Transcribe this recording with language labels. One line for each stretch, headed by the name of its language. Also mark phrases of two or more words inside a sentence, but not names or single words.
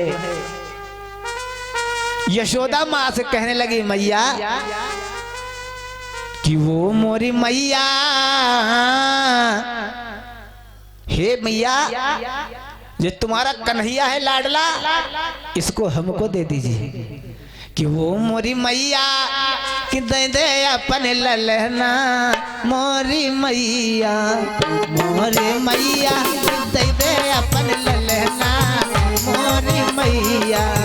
Hindi: यशोदा माँ से कहने लगी मैया कि वो मोरी मैया, हे मैया जो तुम्हारा कन्हैया है लाडला इसको हमको दे दीजिए। कि वो मोरी मैया कि दे दे अपन ललना, मोरी मैया मोरी मैया दे दे अपन ललना, मोरी मैया।